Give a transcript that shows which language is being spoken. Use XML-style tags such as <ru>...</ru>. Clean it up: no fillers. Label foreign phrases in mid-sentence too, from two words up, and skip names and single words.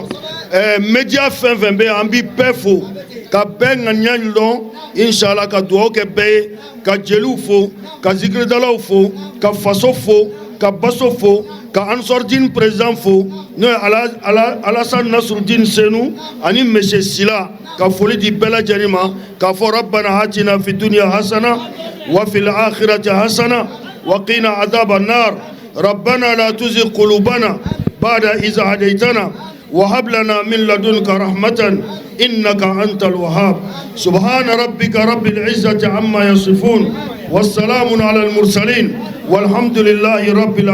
<bm>Média fɛn fɛn bɛ yan an bɛ bɛɛ fo ka bɛɛ ŋaniya dɔn inshallah ka dugawu kɛ bɛɛ ye ka jeliw fo ka zikiridalaw fo ka faso fo ka baso fo ka ansordine président fo no Alassane Nasruddin Senou ani monsieur Sila ka foli di bɛɛ lajɛlen ma k'a fɔ</bm> <ar>ربنا آتنا في الدنيا حسنة وفي الآخرة حسنة وقنا عذاب النار ربنا لا تزغ قلوبنا بعد إذ هديتنا وهب لنا من لدنك رحمة إنك أنت الوهاب سبحان ربك رب العزة عما يصفون والسلام على المرسلين والحمد لله رب</ar>